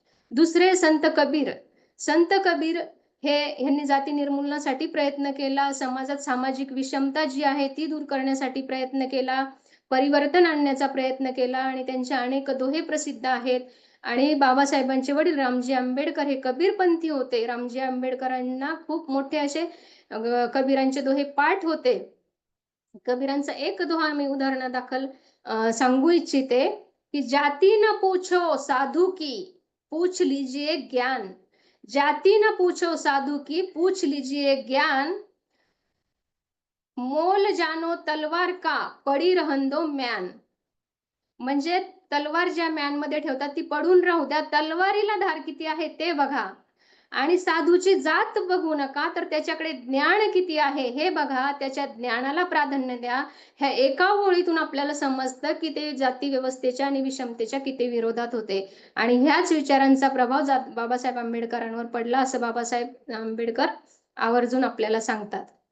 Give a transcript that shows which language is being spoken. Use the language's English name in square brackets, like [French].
[Marathi] दुसरे संत कबीर. संत कबीर यांनी जाती निर्मूलनासाठी प्रयत्न केला, समाजात सामाजिक विषमता जी आहे ती दूर करण्यासाठी प्रयत्न केला, परिवर्तन आणण्याचा प्रयत्न केला आणि त्यांचे अनेक दोहे प्रसिद्ध आहेत. आणि बाबासाहेबांचे वडील रामजी आंबेडकर हे कबीरपंथी होते. रामजी आंबेडकरांना खूप मोठे असे कबीरांचे दोहे पाठ होते. कबीरांचा एक दोहा मी उदाहरणादाखल सांगू इच्छिते की [Hindi] जाती न पूछो साधू की पूछ लीजिए ज्ञान, जाती न पूछो साधू की पूछ लीजिए ज्ञान, मोल जानो तलवार का पडी रहन दो म्यान. [Marathi] म्हणजे तलवार ज्या म्यान मध्ये ठेवतात ती पडून राहू द्या, तलवारीला धार किती आहे ते बघा. आणि साधूची जात बघू नका, तर त्याच्याकडे ज्ञान किती आहे हे बघा, त्याच्या ज्ञानाला प्राधान्य द्या. ह्या एका ओळीतून आपल्याला समजतं की ते जाती व्यवस्थेच्या आणि विषमतेच्या किती विरोधात होते आणि ह्याच विचारांचा प्रभाव बाबासाहेब आंबेडकरांवर पडला असं बाबासाहेब आंबेडकर आवर्जून आपल्याला सांगतात.